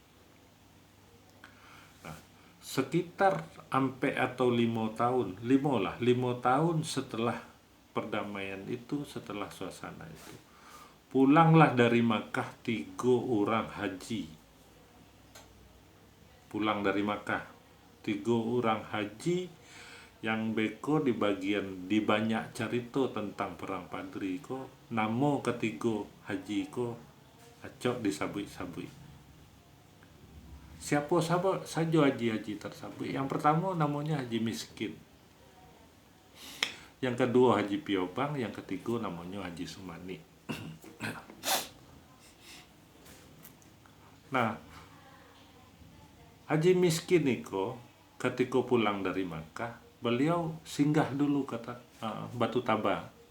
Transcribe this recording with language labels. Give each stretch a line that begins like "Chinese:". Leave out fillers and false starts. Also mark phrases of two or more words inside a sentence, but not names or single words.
Indonesian: Nah, sekitar sampai atau 5 tahun setelah perdamaian itu, setelah suasana itu, pulanglah dari Makkah 3 orang haji. Pulang dari Makkah 3 orang haji yang beko di banyak cerita tentang perang Padri ko,
Minangkabau: namo ketiga haji ko acok disabui-sabui.
Indonesian: Siapa saja haji-haji tersebut. Yang pertama namanya Haji Miskin. Yang kedua Haji Piobang, yang ketiga namanya Haji Sumani. Nah, Haji Miskin itu ketika pulang dari Makkah, beliau singgah dulu kata Batu Taba.